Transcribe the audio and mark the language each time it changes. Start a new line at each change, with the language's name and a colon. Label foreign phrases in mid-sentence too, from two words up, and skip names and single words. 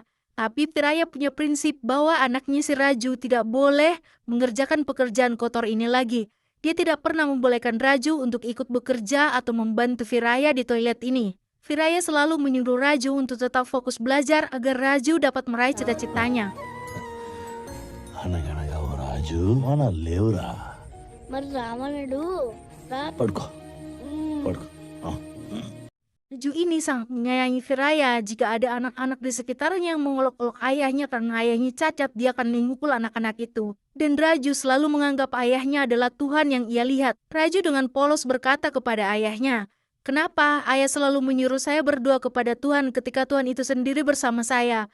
Indonesian: Tapi Viraya punya prinsip bahwa anaknya si Raju tidak boleh mengerjakan pekerjaan kotor ini lagi. Dia tidak pernah membolehkan Raju untuk ikut bekerja atau membantu Viraya di toilet ini. Viraya selalu menyuruh Raju untuk tetap fokus belajar agar Raju dapat meraih cita-citanya.
Telugu: అనగనగా ఓ రాజు మన లేవురా మరి రామనుడు పడుకో పడుకో
Indonesian: Raju ini sangat menyayangi Viraya. Jika ada anak-anak di sekitarnya yang mengolok-olok ayahnya karena ayahnya cacat, dia akan memukul anak-anak itu. Dan Raju selalu menganggap ayahnya adalah Tuhan yang ia lihat. Raju dengan polos berkata kepada ayahnya, "Kenapa ayah selalu menyuruh saya berdoa kepada Tuhan ketika Tuhan itu sendiri bersama saya?